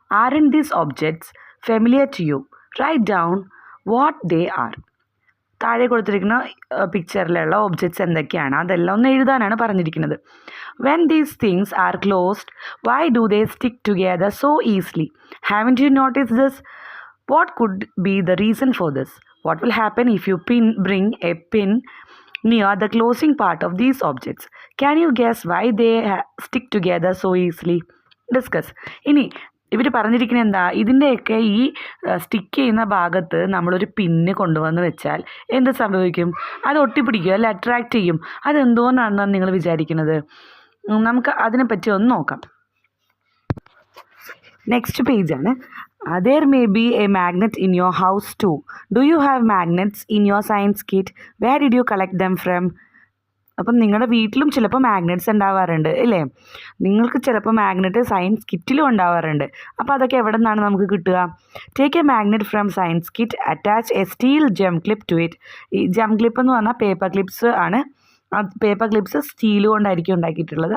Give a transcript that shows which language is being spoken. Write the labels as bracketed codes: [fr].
[en] Are in these objects familiar to you? Right down what they are. [ml] താഴെ കൊടുത്തിരിക്കുന്ന പിക്ചറിലുള്ള objects എന്തൊക്കെയാണ് അതെല്ലാം ഒന്ന് എഴുതാനാണ് പറഞ്ഞിരിക്കുന്നത്. [en] When these things are closed, why do they stick together so easily? Haven't you notice this? What could be the reason for this? What will happen if you bring a pin near the closing part of these objects? Can you guess why they stick together so easily? Discuss. [ml] ഇനി ഇവർ പറഞ്ഞിരിക്കുന്നത് എന്താ? ഇതിൻ്റെയൊക്കെ ഈ stick ചെയ്യുന്ന ഭാഗത്ത് നമ്മളൊരു പിന്ന് കൊണ്ടുവന്ന് വെച്ചാൽ എന്ത് സംഭവിക്കും? അത് ഒട്ടിപ്പിടിക്കും, അല്ല, അട്രാക്റ്റ് ചെയ്യും. അതെന്തുകൊണ്ടാണെന്നാണ് നിങ്ങൾ വിചാരിക്കുന്നത്? നമുക്ക് അതിനെപ്പറ്റി ഒന്ന് നോക്കാം. Next പേജാണ്. [en] There may be a magnet in your house too. Do you have magnets in your science kit? Where did you collect them from? [ml] അപ്പം നിങ്ങളുടെ വീട്ടിലും ചിലപ്പോൾ മാഗ്നറ്റ്സ് ഉണ്ടാവാറുണ്ട് അല്ലേ? നിങ്ങൾക്ക് ചിലപ്പോൾ മാഗ്നറ്റ് സയൻസ് കിറ്റിലും ഉണ്ടാവാറുണ്ട്. അപ്പോൾ അതൊക്കെ എവിടെ നിന്നാണ് നമുക്ക് കിട്ടുക? [en] Take a magnet from science kit, attach a steel gem clip to it. [ml] ഈ ജം ക്ലിപ്പ് എന്ന് പറഞ്ഞാൽ പേപ്പർ ക്ലിപ്സ് ആണ്. ആ പേപ്പർ ക്ലിപ്സ് സ്റ്റീൽ കൊണ്ടായിരിക്കും ഉണ്ടാക്കിയിട്ടുള്ളത്.